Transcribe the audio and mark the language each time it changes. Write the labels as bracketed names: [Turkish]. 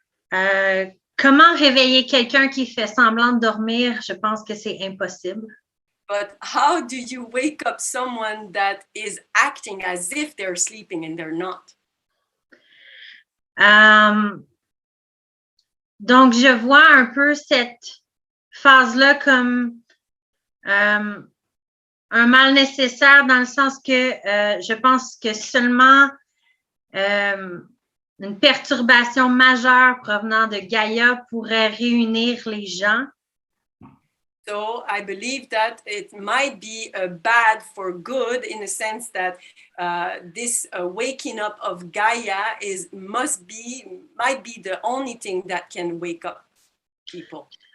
[French] Comment réveiller quelqu'un qui fait semblant de dormir? Je pense que c'est impossible. [English] But how do you wake up someone that is acting as if they're sleeping and they're not? [French] Donc, je vois un peu cette phase-là comme un mal nécessaire dans le sens que je pense que seulement une perturbation majeure provenant de Gaïa pourrait réunir les gens. [English] So I believe that it might be bad for good in the sense that this waking up of Gaia might be the only thing that can wake up people.